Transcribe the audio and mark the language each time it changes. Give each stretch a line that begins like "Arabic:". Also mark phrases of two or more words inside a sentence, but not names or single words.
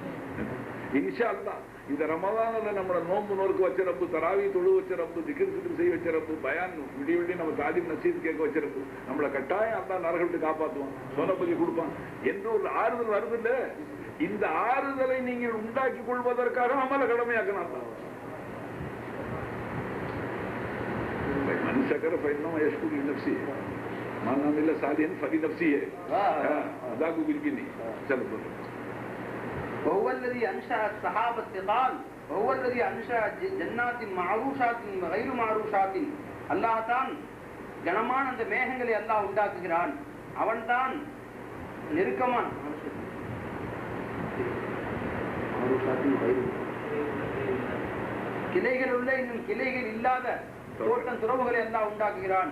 Arabic: إن شاء الله
Tamil: இந்த ரமலான்ல நம்மள நோன்பு நோருக்கு வச்ச ரப்பு, தராவி தொழு வச்ச ரப்பு, திக்ர் சிக்ர் செய்ய வச்ச ரப்பு, பயான் விடிய விடிய நம்ம தாலிம் நசீத் கேட்க வச்ச ரப்பு, நம்மளை கட்டாயம் அல்லாஹ் நரகத்தை விட்டு காப்பாற்றுவான், சோனப்பதி கொடுப்பான் என்று ஒரு ஆறுதல் வருது இல்ல. இந்த ஆறுதலை நீங்கள் உண்டாக்கி கொள்வதற்காக அமல கடமையாக்கணும்.
Arabic: من شكر فإنما يشكر لنفسه من عمل صالحا فلنفسه ذاك بالجني. وهو الذي أنشأ السحاب الثقال وهو الذي أنشأ جنات معروشات غير معروشات.
Tamil: அல்லாஹ் தான் கனமான அந்த மேகங்களை அல்லாஹ் உண்டாக்குகிறான். அவன் தான் நெருக்கமான கிளைகள் உள்ள இன்னும் கிளைகள் இல்லாத தோட்டம் துறவுகளை அல்லாஹ் உண்டாக்குகிறான்.